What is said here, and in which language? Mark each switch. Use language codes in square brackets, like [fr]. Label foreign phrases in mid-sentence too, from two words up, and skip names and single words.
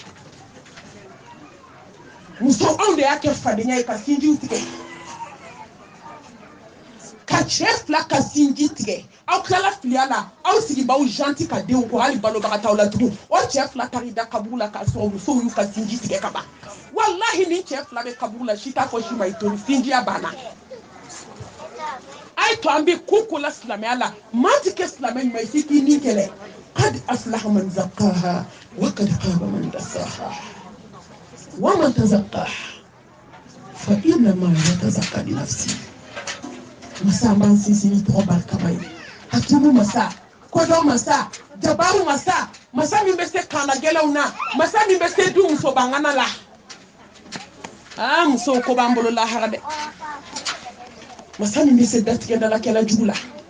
[bm] musow anw de y'a kɛ fadenya ye ka sinjiw tigɛ ka cɛ fila ka sinji tigɛ aw tilala filiya la aw sigibaw janti ka denw ko hali balobagataw la tugun o cɛ fila taara i da kaburu la k'a sɔrɔ musow y'u ka sinji tigɛ ka ban wallahi ni cɛ fila bɛ kaburu la si t'a fɔ si ma i tori sinjiya banna a ye to an bɛ ko ko la silamɛya la maa ti kɛ silamɛ ɲuman ye f'i k'i ni kɛlɛ [ar] قد أفلح من زكاها وقد خاب من دساها ومن تزكى فإنما يتزكى لنفسه [bm] masa man sinsin tɔgɔ barikama ye hakimu masa kodɔn masa jabaru masa masa min bɛ se kanagɛlɛw na masa min bɛ se du musobangana la musow ko b'an bolo lahara dɛ masa min bɛ se datigɛ dalakɛla jugu la